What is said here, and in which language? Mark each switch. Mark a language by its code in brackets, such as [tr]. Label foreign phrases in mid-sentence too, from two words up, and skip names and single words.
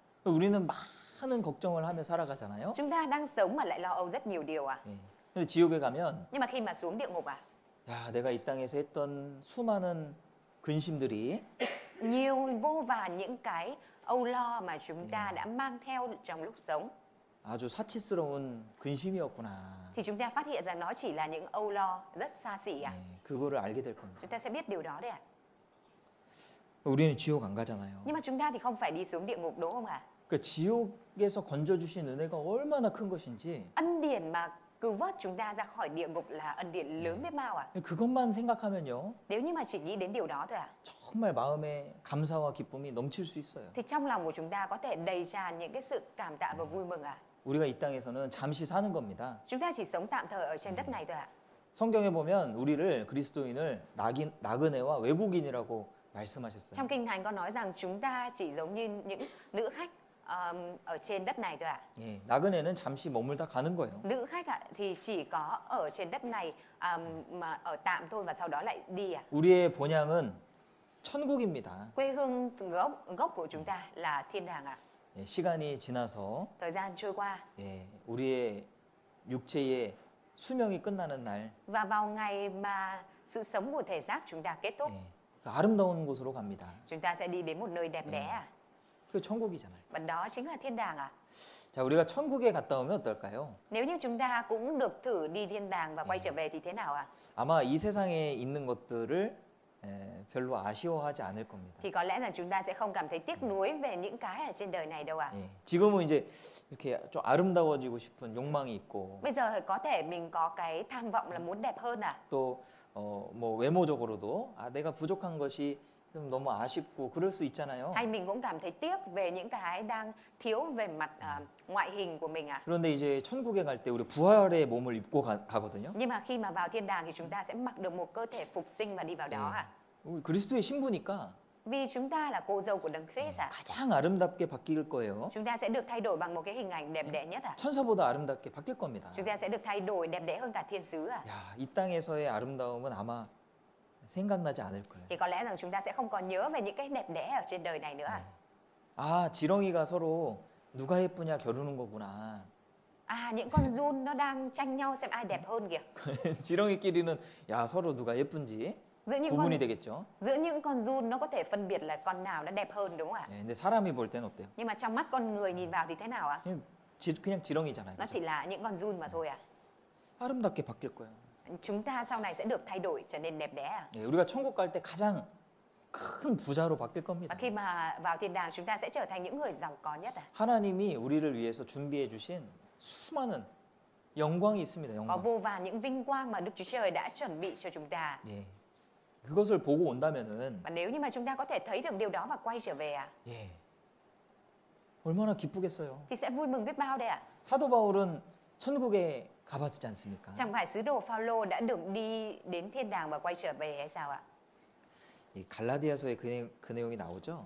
[ko] 우리는 많은 걱정을 하며 살아가잖아요. [vi] Chúng ta đang sống mà lại lo âu rất nhiều điều ạ. [ko] 예. 근데 지옥에 가면 [vi] Nhưng mà khi mà xuống địa ngục ạ, [ko] 야, 내가 이 땅에서 했던 수많은 근심들이 [vi] nhiều vô vàn những cái âu lo mà chúng ta đã mang theo trong lúc sống [ko] 아주 사치스러운 근심이었구나. [vi] thì chúng ta phát hiện ra nó chỉ là những âu lo rất xa xỉ ạ. [ko] 예, 그거를 알게 될 겁니다. [vi] Chúng ta sẽ biết điều đó đấy ạ. [ko] 우리는 지옥 안 가잖아요. [vi] Nhưng mà chúng ta thì không phải đi xuống địa ngục đúng không ạ? [ko] 그 지옥에서 건져주신 은혜가 얼마나 큰 것인지 [vi] Ân điển mà cứu vớt chúng ta ra khỏi địa ngục là ân điển lớn biết bao ạ. [ko] 그것만 생각하면요. [vi] Nếu như mà chỉ nghĩ đến điều đó thôi ạ, [ko] 정말 마음에 감사와 기쁨이 넘칠 수 있어요. [vi] thì trong lòng của chúng ta có thể đầy tràn những cái sự cảm tạ và vui mừng ạ. [ko] 우리가 이 땅에서는 잠시 사는 겁니다. [vi] Chúng ta chỉ sống tạm thời ở trên đất này thôi ạ. [ko] 성경에 보면 우리를 그리스도인을 나그네와 외국인이라고 말씀하셨어요. [vi] Trong kinh thánh có nói rằng chúng ta chỉ giống như những nữ khách ở trên đất này thôi ạ. [ko] 예, 나그네는 잠시 머물다 가는 거예요. [vi] Nữ khách ạ thì chỉ có ở trên đất này mà ở tạm thôi và sau đó lại đi ạ. [ko] 우리의 본향은 천국입니다. [vi] Quê hương gốc của chúng ta là thiên đàng ạ. [ko] 예, 시간이 지나서 [vi] Thời gian trôi qua [ko] 예, 우리의 육체의 수명이 끝나는 날 [vi] và vào ngày mà sự sống của thể xác chúng ta kết thúc, [ko] 예, 그 아름다운 곳으로 갑니다. [vi] chúng ta sẽ đi đến một nơi đẹp đẽ ạ. [ko] 그 천국이잖아요. [vi] Và đó chính là thiên đàng ạ. [ko] 자, 우리가 천국에 갔다 오면 어떨까요? [vi] Nếu như chúng ta cũng được thử đi thiên đàng và quay trở về thì thế nào ạ? [ko] 아마 이 세상에 있는 것들을 별로 아쉬워하지 않을 겁니다. [vi] Thì có lẽ là chúng ta sẽ không cảm thấy tiếc nuối về những cái ở trên đời này đâu ạ. [ko] 예, 지금은 이제 이렇게 좀 아름다워지고 싶은 욕망이 있고 [vi] Bây giờ có thể mình có cái tham vọng là muốn đẹp hơn ạ. [ko] 또 뭐 외모적으로도 아, 내가 부족한 것이 좀 너무 아쉽고 그럴 수 있잖아요. [vi] Hay mình cũng cảm thấy tiếc về những cái đang thiếu về mặt ngoại hình của mình ạ. [ko] 그런데 이제 천국에 갈 때 우리 부활의 몸을 입고 가거든요. [vi] Nhưng mà khi mà vào thiên đàng thì chúng ta sẽ mặc được một cơ thể phục sinh và đi vào đó ạ. [ko] 우리 그리스도의 신부니까 [vi] Vì chúng ta là cô dâu của Đấng Christ ạ. [ko] 가장 아름답게 바뀔 거예요. [vi] Chúng ta sẽ được thay đổi bằng một cái hình ảnh đẹp đẽ nhất ạ. [ko] 천사보다 아름답게 바뀔 겁니다. [vi] Chúng ta sẽ được thay đổi đẹp đẽ hơn cả thiên sứ ạ. [ko] 야, 이 땅에서의 아름다움은 아마 생각나지 않을 거예요. [vi] Thì có lẽ rằng chúng ta sẽ không còn nhớ về những cái đẹp đẽ ở trên đời này nữa ạ. [ko] 아, 지렁이가 서로 누가 예쁘냐 겨루는 거구나. [vi] Những con giun nó đang tranh nhau xem ai đẹp hơn kìa. [ko] 지렁이끼리는 야, 서로 누가 예쁜지 구분이 되겠죠. [vi] Giữa những con giun nó có thể phân biệt là con nào nó đẹp hơn đúng không ạ? [ko] 예, 근데 사람이 볼 때는 어때요? [vi] Nhưng mà trong mắt con người nhìn vào thì thế nào ạ? [ko] 그냥 지렁이잖아요. [vi] Nó chỉ là những con giun mà thôi ạ. [ko] 아름답게 바뀔 거예요. [vi] Chúng ta sau này sẽ được thay đổi trở nên đẹp đẽ ạ. [ko] 예, 우리가 천국 갈 때 가장 큰 부자로 바뀔 [vi] Và [ko] 겁니다. [vi] khi mà vào thiên đàng chúng ta sẽ trở thành những người giàu có nhất. [ko] 하나님이 우리를 위해서 준비해 주신 수많은 영광이 있습니다. [vi] Có [ko] 영광. [vi] vô vàn những vinh quang mà Đức Chúa Trời đã chuẩn bị cho chúng ta. [ko] 예. 그것을 보고 온다면은 [vi] Và nếu như mà chúng ta có thể thấy được điều đó và quay trở về [ko] 예. 얼마나 기쁘겠어요. [vi] thì sẽ vui mừng biết bao đây ạ. [ko] 사도 바울은 천국에 가봤지 않습니까? [vi] Chẳng phải sứ đồ Phaolô đã được đi đến thiên đàng và quay trở về hay sao ạ? [ko] 이 갈라디아서에 그 내용이 나오죠.